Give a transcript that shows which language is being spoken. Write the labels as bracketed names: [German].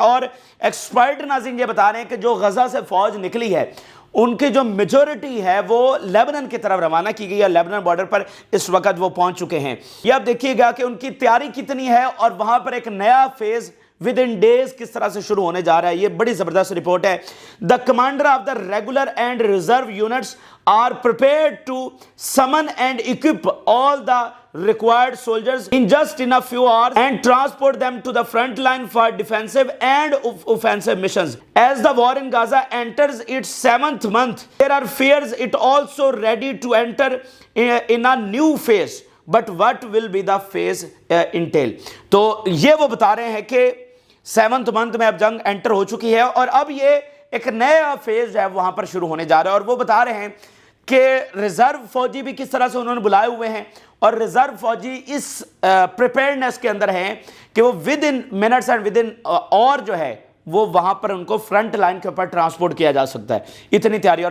[Hindi] और एक्सपर्ट नाज़रीन ये बता रहे हैं कि जो गजा से फौज निकली है उनकी जो मेजॉरिटी है वो लेबनान की तरफ रवाना की गई है। लेबनान बॉर्डर पर इस वक्त वो पहुंच चुके हैं। ये आप देखिएगा कि उनकी तैयारी कितनी है और वहां पर एक नया फेज [English] within days [Hindi] किस तरह से शुरू होने जा रहा है। ये बड़ी जबरदस्त रिपोर्ट है। [English] The commander of the regular and reserve units are prepared to summon and equip all the required soldiers in just in a few hours and transport them to the front line for defensive and offensive missions. As the war in Gaza enters its 7th month, there are fears it also ready to enter in a new phase. But what will be the phase entail? [Hindi] तो ये वो बता रहे हैं कि 7th month में अब जंग एंटर हो चुकी है और अब ये एक नया फेज है वहां पर शुरू होने जा रहा है। और वो बता रहे हैं कि रिजर्व फौजी भी किस तरह से उन्होंने बुलाए हुए हैं और रिजर्व फौजी इस प्रिपेयर्डनेस के अंदर हैं कि वो [English] within minutes and within [Hindi] और जो है वो वहां पर उनको फ्रंट लाइन के ऊपर ट्रांसपोर्ट किया जा सकता है, इतनी तैयारी।